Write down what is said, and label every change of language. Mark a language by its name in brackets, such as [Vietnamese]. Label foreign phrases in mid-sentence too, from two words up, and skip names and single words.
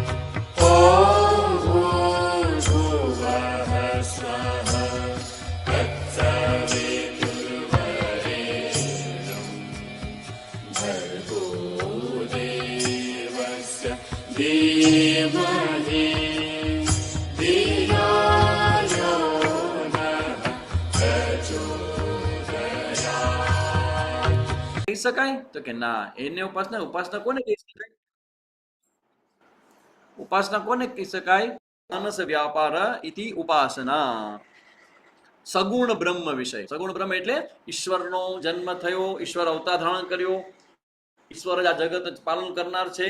[Sanskrit] ॐ भूर्भुवः स्वः तत्सवितुर्वरेण्यं भर्गो देवस्य धीमहि धियो यो नः प्रचोदयात्। [Gujarati] કહી શકાય તો કે ના, એને ઉપાસના ઉપાસના કોને કહી શકાય? ઉપાસના કોને કહી શકાય? [Sanskrit] मानस व्यापार इति उपासना. सगुण ब्रह्म विषय. [Gujarati] સગુણ બ્રહ્મ એટલે ઈશ્વરનો જન્મ થયો, ઈશ્વર અવતાર ધારણ કર્યો, ઈશ્વર જ આ જગત પાલન કરનાર છે.